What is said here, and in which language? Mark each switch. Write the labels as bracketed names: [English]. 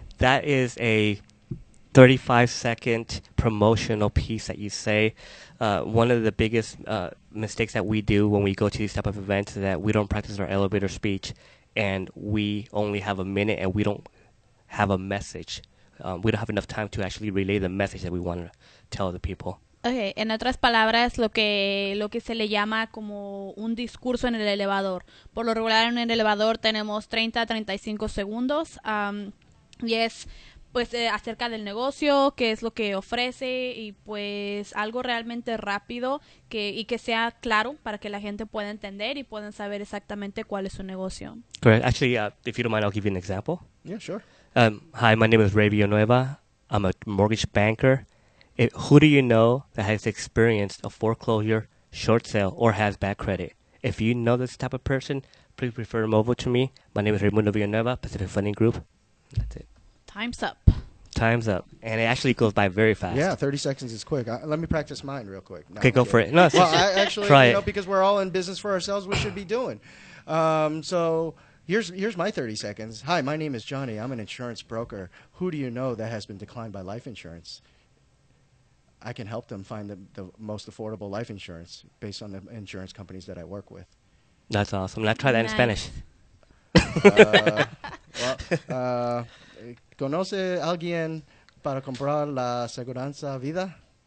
[English] That is a 35-second promotional piece that you say. One of the biggest mistakes that we do when we go to these type of events is that we don't practice our elevator speech, and we only have a minute, and we don't have a message. We don't have enough time to actually relay the message that we want to tell the people. [Spanish] Okay, en otras palabras, lo que se le llama como un discurso en el elevador. Por lo regular en el elevador tenemos 30 a 35 segundos y es pues acerca del negocio, qué es lo que ofrece y pues algo realmente rápido y que sea claro para que la gente pueda entender y puedan saber exactamente cuál es su negocio. [English] Correct. Actually, if you don't mind, I'll give you an example. Yeah, sure. Hi, my name is Ray Villanueva. I'm a mortgage banker. Who do you know that has experienced a foreclosure, short sale, or has bad credit? If you know this type of person, please refer them over to me. My name is Raimundo Villanueva, Pacific Funding Group. That's it. Time's up. Time's up. And it actually goes by very fast. Yeah, 30 seconds is quick. Let me practice mine real quick. Okay, go for it. No, well, I actually, try it. because we're all in business for ourselves, we should be doing. So here's my 30 seconds. Hi, my name is Johnny. I'm an insurance broker. Who do you know that has been declined by life insurance? I can help them find the most affordable life insurance based on the insurance companies that I work with. That's awesome. Now try that in Spanish. [Spanish] Well, ¿conoce alguien para comprar la seguranza vida?